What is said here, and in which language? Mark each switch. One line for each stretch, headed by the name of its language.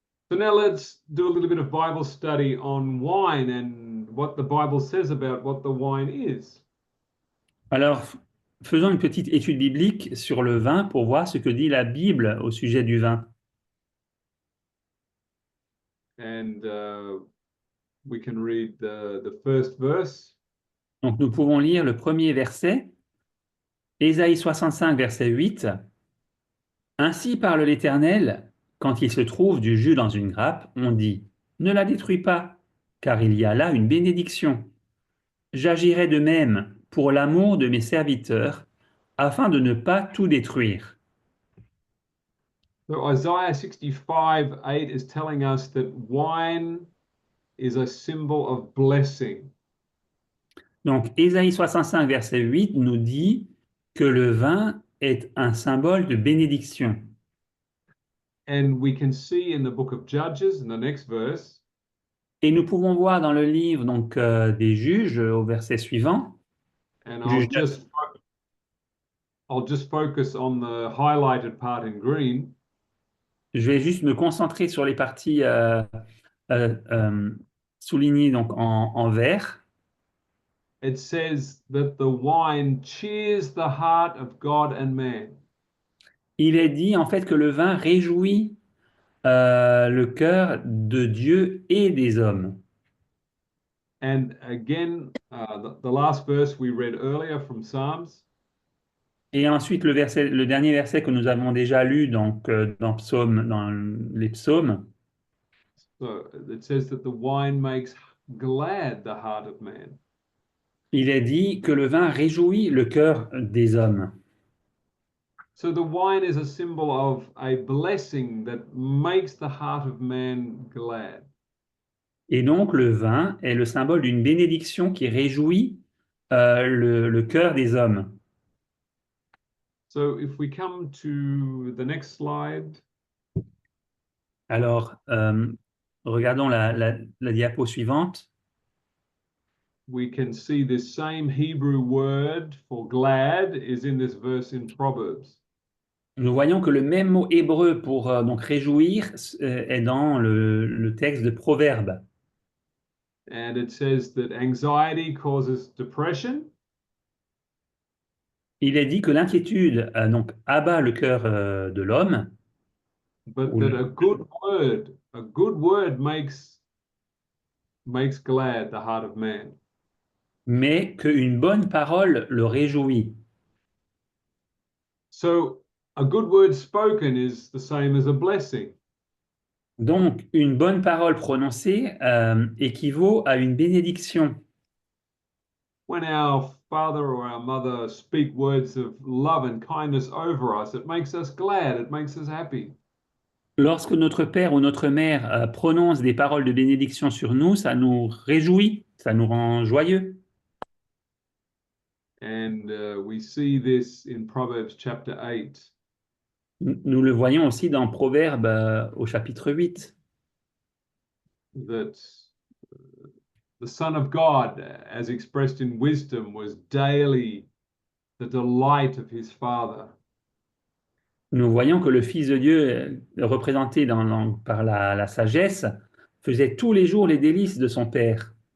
English: So now let's do a little bit of Bible study on wine and what the Bible says about what the wine is.
French: Alors, faisons une petite étude biblique sur le vin pour voir ce que dit la Bible au sujet du vin.
English: And we can read the first verse.
French: Donc, nous pouvons lire le premier verset, Ésaïe 65, verset 8. Ainsi parle l'Éternel, quand il se trouve du jus dans une grappe, on dit, ne la détruis pas, car il y a là une bénédiction. J'agirai de même pour l'amour de mes serviteurs, afin de ne pas tout détruire.
English: So Isaiah 65:8 is telling us that wine is a symbol of blessing.
French: Donc, Ésaïe 65, verset 8 nous dit que le vin est un symbole de bénédiction.
English: And we can see in the book of Judges, in the next verse,
French: Et nous pouvons voir dans le livre donc, des Juges, au verset suivant,
English: and
French: Juges
English: I'll just focus on the highlighted part in green.
French: je vais juste me concentrer sur les parties euh, euh, soulignées donc en vert.
English: It says that the wine cheers the heart of God and man.
French: Il est dit en fait que le vin réjouit le cœur de Dieu et des hommes.
English: And again, the last verse we read earlier from Psalms,
French: Et ensuite, le dernier verset que nous avons déjà lu donc, dans les psaumes,
English: so it says that the wine makes glad the heart of man.
French: il est dit que le vin réjouit le cœur des hommes.
English: So the wine is a symbol of a blessing that makes the heart of man glad.
French: Et donc, le vin est le symbole d'une bénédiction qui réjouit le cœur des hommes.
English: So if we come to the next slide,
French: Alors, regardons la diapo suivante.
English: we can see this same Hebrew word for glad is in this verse in Proverbs.
French: Nous voyons que le même mot hébreu pour donc réjouir est dans le texte de Proverbe.
English: And it says that anxiety causes depression,
French: Il est dit que l'inquiétude donc abat le cœur de l'homme,
English: but that a good word makes glad the heart of man.
French: mais qu'une bonne parole le réjouit.
English: So a good word spoken is the same as a blessing.
French: Donc, une bonne parole prononcée équivaut à une bénédiction.
English: When our father or our mother speak words of love and kindness over us, it makes us glad, it makes us happy.
French: Lorsque notre père ou notre mère prononce des paroles de bénédiction sur nous, ça nous réjouit, ça nous rend joyeux.
English: And we see this in Proverbs chapter 8.
French: Nous le voyons aussi dans Proverbe au chapitre 8.
English: That the Son of God, as expressed in wisdom, was daily the delight of his Father.
French: Nous voyons que le Fils de Dieu, représenté par la sagesse, faisait tous les jours les délices de son Père.